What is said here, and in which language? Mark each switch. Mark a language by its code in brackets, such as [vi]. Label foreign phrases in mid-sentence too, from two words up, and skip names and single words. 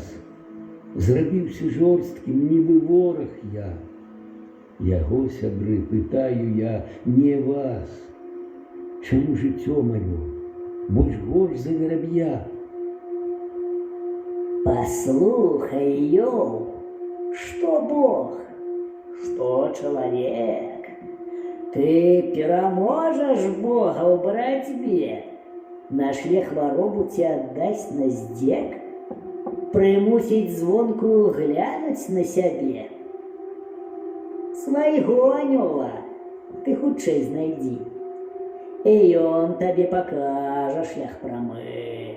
[be] Зрабіўся жорсткім, нібы вораг я. Яго, сябры, пытаю я, не вас. Чаму жыццё маё больш горш за вераб'я? Послухай, Йов, [ru] что Бог, что человек. [be] Ты пераможешь Бога ў барацьбе, нашле хваробу ці аддасць на здзек, прымусіць звонку глянуць на сябе. Свайго анёла ты хутчэй знайдзі, і ён табе пакажа шлях прамы.